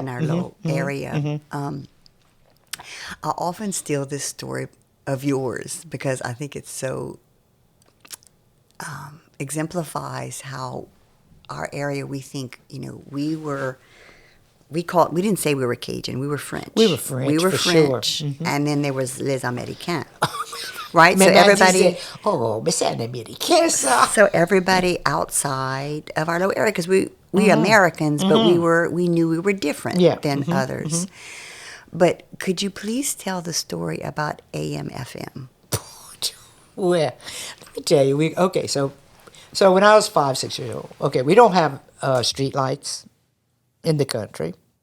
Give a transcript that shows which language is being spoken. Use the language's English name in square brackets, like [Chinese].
[English] in our little area, I often steal this story of yours because I think it so exemplifies how our area, we think, we didn't say we were Cajun, we were French. We were French, for sure. And then there was [French] Les Américains. [English] Right? So [French] Mais [English] everybody [French] disait, oh, mais c'est un Américain, ça. [English] So everybody outside of our little area, because we Americans, but we knew we were different than others. But could you please tell the story about AM FM? Well, let me tell you. So when I was 5, 6 years old, we don't have street lights in the country.